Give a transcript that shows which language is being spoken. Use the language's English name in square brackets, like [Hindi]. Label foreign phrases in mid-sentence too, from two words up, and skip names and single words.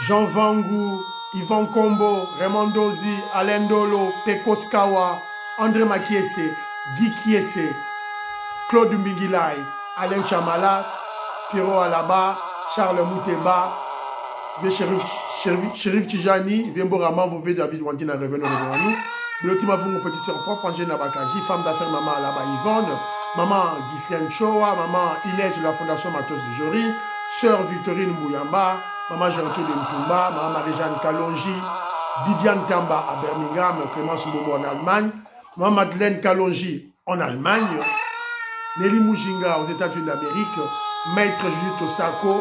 [French] Jean Vangou, Yvan Kombo, Raymond Dozi, Alain Dolo, Pekos Kawa, André Makiese, Guy Kiese, Claude Mbigilai, Alain Chamala, Pierrot Alaba, Charles Moutemba, Chérif Tijani, Viembo Raman, Vouvé David Wantina, revenu à nous. Le team a vu mon petit sœur propre, Angèle Nabakaji, femme d'affaires Maman Alaba Yvonne, Maman Ghislaine Choa, Maman Inès de la Fondation Matos de Jory, Sœur Victorine Mouyamba, Maman Gertrude Ntumba, Maman Marie-Jeanne Kalonji, Didiane Tamba à Birmingham, Clémence Momo en Allemagne, Maman Madeleine Kalonji en Allemagne, Nelly Mujinga aux États-Unis d'Amérique, Maître Judith Osako.